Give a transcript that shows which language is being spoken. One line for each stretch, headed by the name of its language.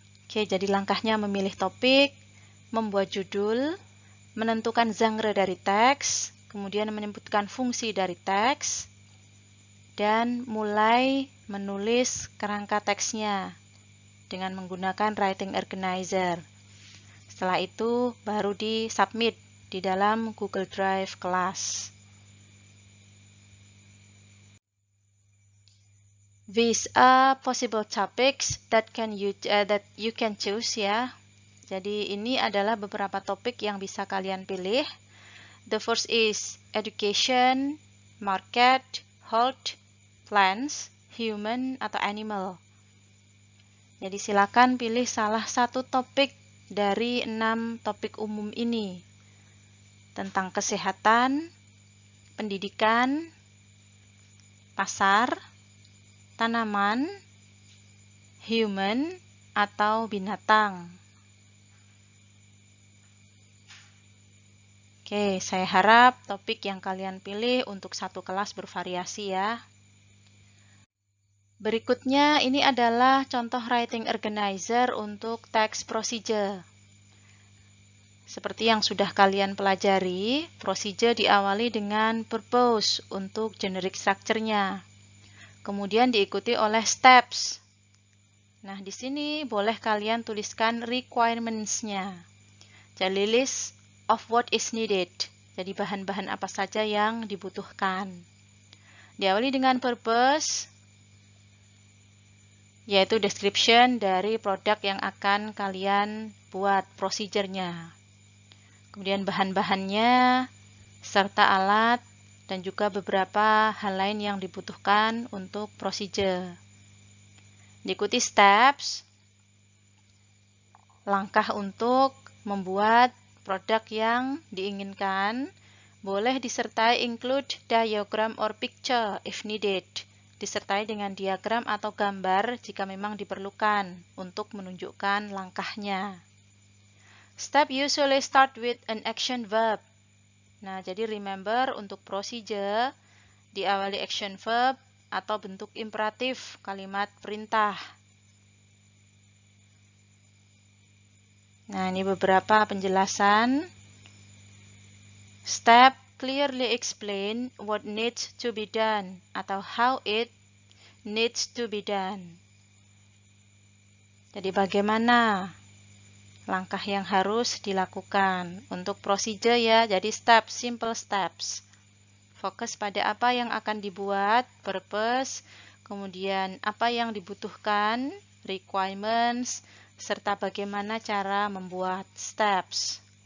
Indonesian: Oke, jadi langkahnya memilih topik, membuat judul, menentukan genre dari teks, kemudian menyebutkan fungsi dari teks, dan mulai menulis kerangka teksnya dengan menggunakan writing organizer. Setelah itu baru di-submit di dalam Google Drive kelas.
English: These are possible topics that you can choose
Indonesian: ya. Jadi ini adalah beberapa topik yang bisa kalian pilih.
English: The first is education, market, health, plants, human,
Indonesian: atau
English: animal.
Indonesian: Jadi silakan pilih salah satu topik dari 6 topik umum ini. Tentang kesehatan, pendidikan, pasar, tanaman, human, atau binatang. Oke, saya harap topik yang kalian pilih untuk satu kelas bervariasi ya. Berikutnya, ini adalah contoh writing organizer untuk text procedure. Seperti yang sudah kalian pelajari, procedure diawali dengan purpose untuk generic structure-nya. Kemudian diikuti oleh steps. Nah, di sini boleh kalian tuliskan requirements-nya. Jadi
English: list of what is needed.
Indonesian: Jadi bahan-bahan apa saja yang dibutuhkan. Diawali dengan purpose, yaitu description dari produk yang akan kalian buat, procedure-nya. Kemudian bahan-bahannya, serta alat, dan juga beberapa hal lain yang dibutuhkan untuk procedure. Diikuti steps, langkah untuk membuat produk yang diinginkan, boleh disertai
English: include diagram or picture if needed,
Indonesian: disertai dengan diagram atau gambar jika memang diperlukan untuk menunjukkan langkahnya.
English: Step usually start with an action verb.
Indonesian: Nah, jadi remember untuk procedure diawali action verb atau bentuk imperatif, kalimat perintah. Nah, ini beberapa penjelasan.
English: Step clearly explain what needs to be done
Indonesian: atau
English: how it needs to be done.
Indonesian: Jadi bagaimana langkah yang harus dilakukan untuk procedure ya, jadi step, simple steps. Fokus pada apa yang akan dibuat, purpose, kemudian apa yang dibutuhkan, requirements, serta bagaimana cara membuat steps.